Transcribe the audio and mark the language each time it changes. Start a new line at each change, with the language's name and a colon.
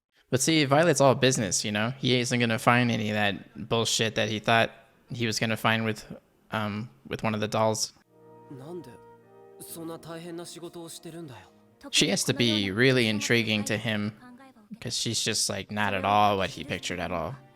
English: But see, Violet's all business, you know? He isn't gonna find any of that bullshit that he thought he was gonna find with one of the dolls.
Japanese: なんでそんな大変な仕事をしてるんだよ
English: She has to be really intriguing to him because she's just like not at all what he pictured at all.